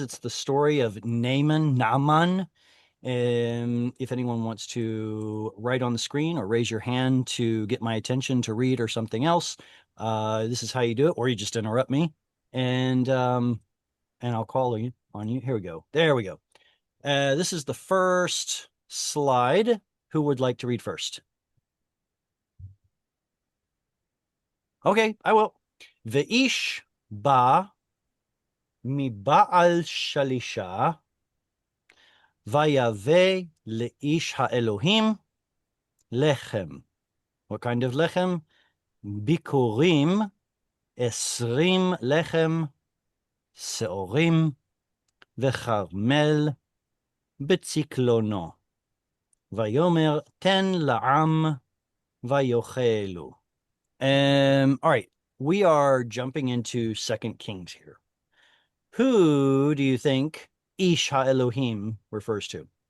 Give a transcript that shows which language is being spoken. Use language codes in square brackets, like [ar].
[en] It's the story of Naaman. If anyone wants to write on the screen or raise your hand to get my attention to read or something else, this is how you do it, or you just interrupt me, and I'll call you on you. Here we go. There we go. This is the first slide. Who would like to read first? Okay, I will. [he] Ve'ish ba מבעל שלישה, ויבא לאיש האלוהים לחם. [en] What kind of lechem? [he] ביקורים, 20 לחם, שעורים, וכרמל בצקלונו. ויאמר תן לעם ויאכלו. [en] All right, we are jumping into 2 Kings here. Who do you think Ish HaElohim refers to?